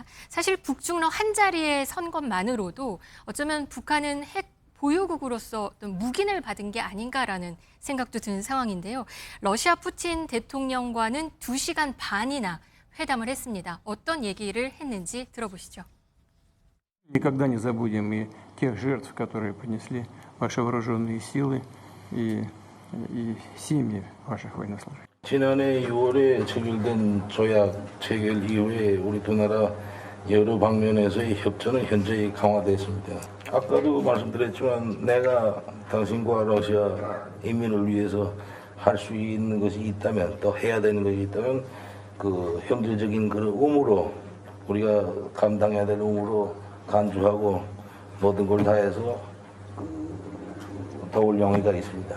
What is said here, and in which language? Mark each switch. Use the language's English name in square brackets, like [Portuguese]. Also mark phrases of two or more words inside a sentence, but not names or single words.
[Korean] 사실 북중러 한 자리에 선 것만으로도 어쩌면 북한은 핵 보유국으로서 어떤 묵인을 받은 게 아닌가라는 생각도 드는 상황인데요. 러시아 푸틴 대통령과는 2시간 반이나 회담을 했습니다. 어떤 얘기를 했는지 들어보시죠. [Russian] Никогда не забудем и тех жертв, которые понесли ваши вооруженные силы и семьи ваших военнослужащих. [Korean] 지난해 6월에 체결된 조약 체결 이후에 우리 두 나라 여러 방면에서의 협조는 현저히 강화됐습니다. 아까도 말씀드렸지만 내가 당신과 러시아 인민을 위해서 할 수 있는 것이 있다면 또 해야 되는 것이 있다면 그 형제적인 그런 의무로 우리가 감당해야 될 의무로 간주하고 모든 걸 다해서 도울 용의가 있습니다.